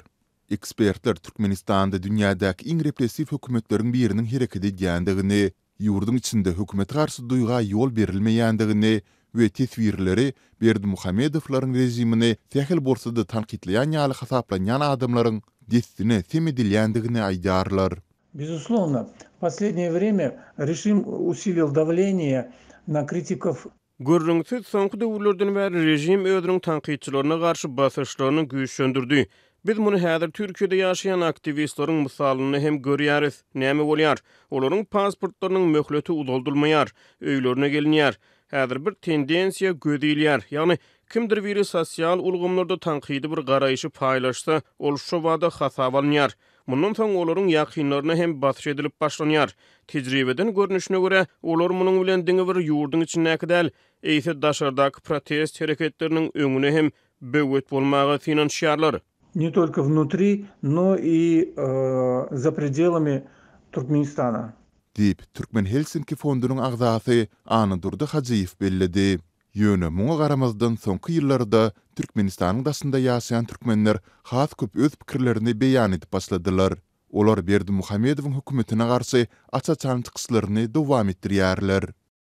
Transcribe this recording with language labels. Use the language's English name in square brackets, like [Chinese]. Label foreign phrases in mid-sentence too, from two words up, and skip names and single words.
[Turkmen] Ekspertler Türkmenistanda dünýädäki iň repressiw hökümetleriň biriniň hereket edýändigini, ýurdun içinde hökümet garşy duýga ýol berilmeýändigini we teswirleri Berdimuhamedowlaryň rejimini tähil bolsa-da tanqidleýän ýaly hasaplanýan adamlaryň destine semedilýändigini aýdýarlar. [Russian] Безусловно, в последнее время режим усилил давление на критиков. [Turkmen] Görüňsiz soňky döwürlerden bäri rejim özüniň tanqidçilerine garşy basyşlaryny güýçlendirdi. Biz muny häzir Türkiýede ýaşaýan aktivistleriň misalyny hem görýäris. Näme bolýar? Olaryň pasportlarynyň möhleti uzaldylmaýar, öýlerine gelinýär. Häzir bir tendensiýa gödilýär. Ýagny kimdir biri sosial ulgamlarda tanqidi bir garaýşy paýlaşsa, ol şu wada hasap alınýar. Mundan soň olaryň ýakynlaryna hem batyş edilip başlanýar. Tejribeden görnüşine göre olar munyň bilen diňe bir ýurdun içindäki däl, eýse daşardaky protest hereketleriniň öňüne hem böwet bolmagy finansiýarlar. [Russian] Не только внутри, но и за пределами Туркменистана. [Turkmen] Diýip Türkmen Helsinki fondunyň agzasy Anadurdy Hajyýew bellidi. Ýöne muňa garamazdan soňky ýyllarda Türkmenistanyň daşynda ýaşaýan türkmenler has köp öz pikirlerini beýan edip başladylar. Olar Berdi Muhammedowyň hökümetine garşy açaçan çykyşlaryny dowam etdirýärler.